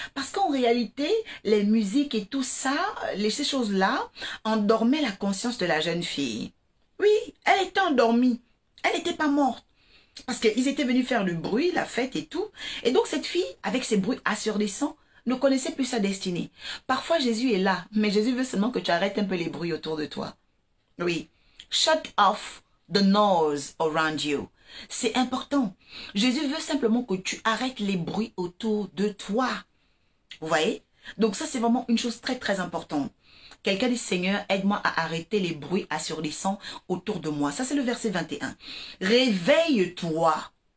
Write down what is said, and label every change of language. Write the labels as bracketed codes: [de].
[fr] Parce qu'en réalité, les musiques et tout ça, ces choses-là, endormaient la conscience de la jeune fille. Oui, elle était endormie. Elle n'était pas morte. Parce qu'ils étaient venus faire le bruit, la fête et tout. Et donc cette fille, avec ses bruits assourdissants, ne connaissait plus sa destinée. Parfois Jésus est là, mais Jésus veut seulement que tu arrêtes un peu les bruits autour de toi. Oui. [en] Shut off the noise around you. [fr] C'est important. Jésus veut simplement que tu arrêtes les bruits autour de toi. Vous voyez? Donc ça, c'est vraiment une chose très très importante. Quelqu'un dit, Seigneur, aide-moi à arrêter les bruits assourdissants autour de moi. Ça, c'est le verset 21. Réveille-toi.